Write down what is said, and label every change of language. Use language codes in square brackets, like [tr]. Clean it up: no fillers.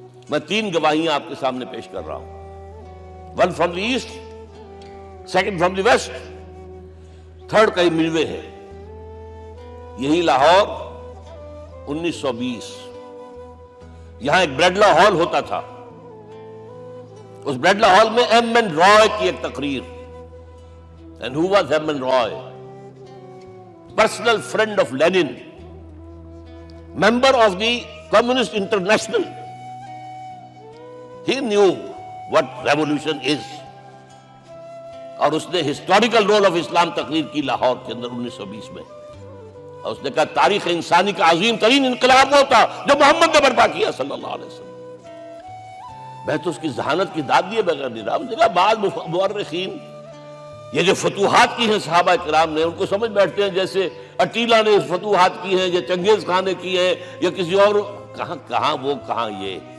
[ur] میں 3 گواہیاں آپ کے سامنے پیش کر رہا ہوں، [en] 1 from the east, 2 from the west, [ur] 3 کئی ملوے ہے۔ یہی لاہور 1920، یہاں ایک بریڈلا ہال ہوتا تھا، اس بریڈلا ہال میں ایم این رائے کی ایک تقریر۔ [en] And who was [ur] M N Rai? [en] Personal friend of Lenin, member of the Communist International. He knew what revolution is. [ur] اور اس نے ہسٹوریکل رول آف اسلام تقریر کی لاہور کے اندر 1920 میں، اور اس نے کہا تاریخ انسانی کا عظیم ترین انقلاب وہ تھا جو محمد نے برپا کیا صلی اللہ علیہ وسلم۔ میں تو اس کی ذہانت کی داد دیے بغیر نہیں رہا۔ اس نے کہا بعض مورخین یہ جو فتوحات کی ہیں صحابہ کرام نے، ان کو سمجھ بیٹھتے ہیں جیسے اٹیلا نے فتوحات کی ہیں یا چنگیز خان نے کی ہے یا کسی اور، کہاں وہ کہاں یہ،